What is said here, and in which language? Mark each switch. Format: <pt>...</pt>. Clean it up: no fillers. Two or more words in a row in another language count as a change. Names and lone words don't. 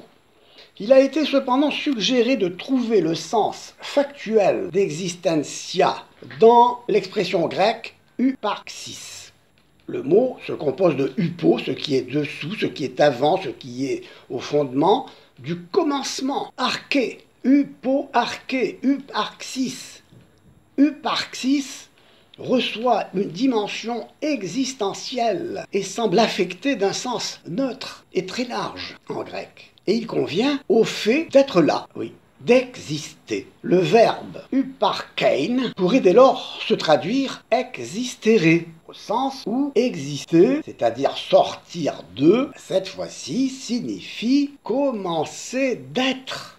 <fr>Il a été cependant suggéré de trouver le sens factuel d'existentia dans l'expression grecque uparxis. Le mot se compose de upo, ce qui est dessous, ce qui est avant, ce qui est au fondement, du commencement, arché, upo-arché, uparxis. Uparxis reçoit une dimension existentielle et semble affecté d'un sens neutre et très large en grec. Et il convient au fait d'être là, oui, d'exister. Le verbe uparkein pourrait dès lors se traduire existere, au sens où exister, c'est-à-dire sortir de, cette fois-ci, signifie commencer d'être.</fr>